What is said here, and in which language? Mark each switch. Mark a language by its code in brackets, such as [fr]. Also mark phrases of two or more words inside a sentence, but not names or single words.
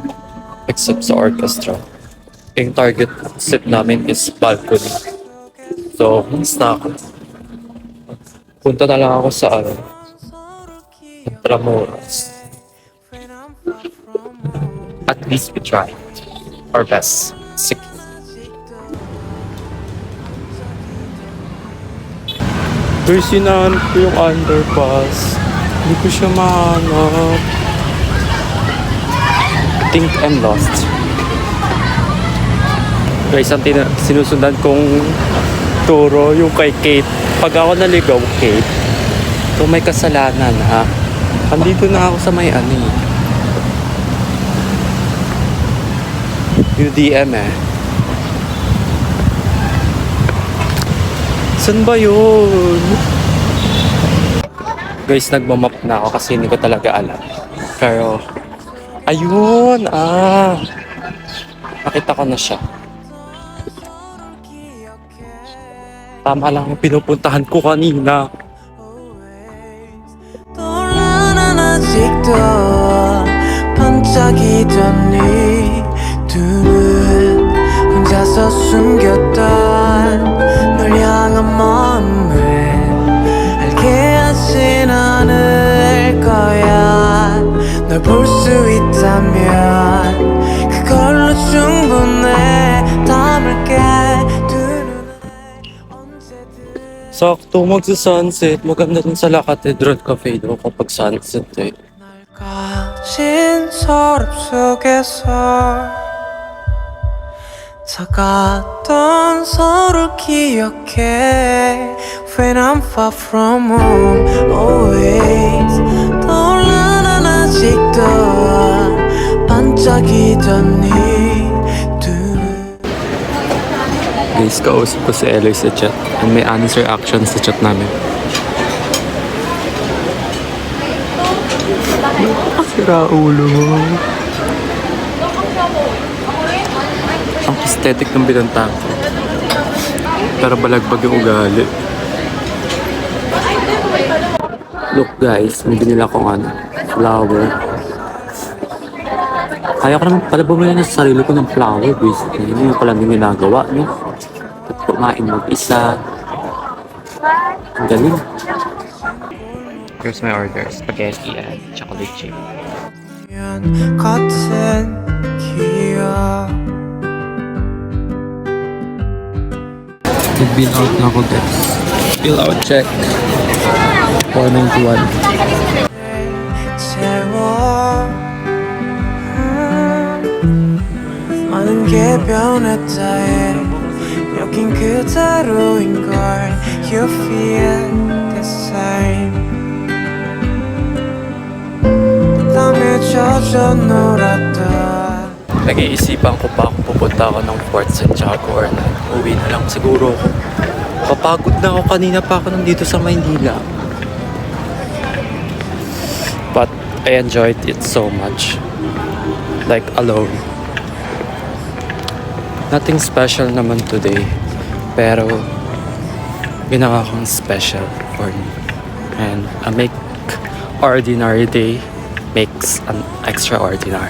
[en] Except sa orchestra. [tl] Yung [en] target set [tl] namin [en] is balcony. [tl] So, malis na ako. Punta na lang ako sa Tramuras. [en] At least we tried our best. [tl] Sige. Guys, hinahanap ko yung underpass. Hindi ko siya mahanap. [en] I think I'm lost. [tl] Guys, ang sinusundan kong turo yung kay Kate. Pag ako naligaw, Kate, so may kasalanan, ha? Andito na ako sa may UDM eh. Saan ba yun? Guys, nagmamap na ako kasi hindi ko talaga alam. Pero, ayun! Nakita ko na siya. Tama lang yung pinupuntahan ko kanina. [ko] 떠올라난 아직도 반짝이던 네두 눈 혼자서 숨겼던 널 향한 마음을 알게 하진 않을 거야 널 볼 수 있다면 그걸로 충분해 담을게 두 눈에 언제든 [tl] Sakto magsa-sunset. Maganda din sa La Catedral Cafe daw kapag sunset eh. [ko] 날 가진 서랍 속에서 작았던 서로를 기억해 [en] When I'm far from home always [ko] 떠올라난 아직도 반짝이던 네두 [tl] Guys, kausap ko si Eloy sa chat. And may [en] honest reaction [tl] sa chat namin. Sira ulo mo. Ang aesthetic ng binanta ko. Pero balagbag yung ugali. [en] Look guys, [tl] may binila akong flower. Kaya ko naman pala bumili ng sarili ko ng [en] flower basically. [tl] Yun yung pala yung ginagawa, no? At kumain mag-isa. Ang galing. [en] Here's my order. Spaghetti and chocolate chip. [ko] 같은 기억 [tl] Nag-bill out na ako guys. [en] Bill out check. 491. [ko] 채워 많은 게 변했다 해 여긴 그대로인걸 [en] You feel the same [ko] 땀에 젖어 놀았던 [tl] Nag-iisipan ko pa kung pupunta ako ng Fort Santiago or uwi na lang siguro ako. Papagod na ako, kanina pa ako nandito sa Maynila. [en] But I enjoyed it so much. Like alone. Nothing special naman today. [tl] Pero ginawa kong special [en] for me. And a make ordinary day makes an extraordinary.